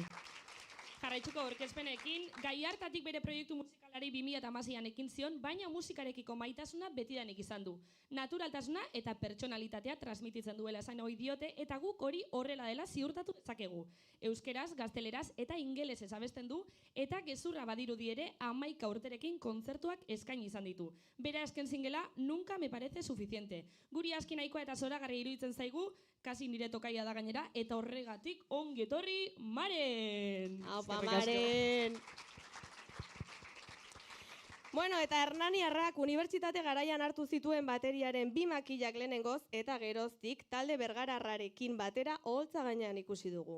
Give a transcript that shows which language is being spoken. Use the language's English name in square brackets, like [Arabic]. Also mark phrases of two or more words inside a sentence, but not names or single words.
[Basque] Jarraitzuko aurkezpenekin, gai hartatik bere proiektu musikalari 2016an ekin zion, baina musikarekiko maitasuna betidanik izan du. Naturaltasuna eta pertsonalitatea transmititzen duela esan ohi diote, eta guk hori horrela dela ziurtatu dezakegu. Euskeraz, gazteleraz eta ingelesez abesten du, eta gezurra badirudi ere 11 urterekin kontzertuak eskaini izan ditu. Bere azken singela, Nunca me parece suficiente. Guri aski nahikoa eta zoragarri iruditzen zaigu, kasi nire tokaia da gainera, eta horregatik ongi etorri Maren! Aupa, Maren! Bueno, eta Hernaniarrak unibertsitate garaian hartu zituen bateriaren 2 makilak lehenengoz eta geroztik talde bergararrarekin batera oholtza gainean ikusi dugu.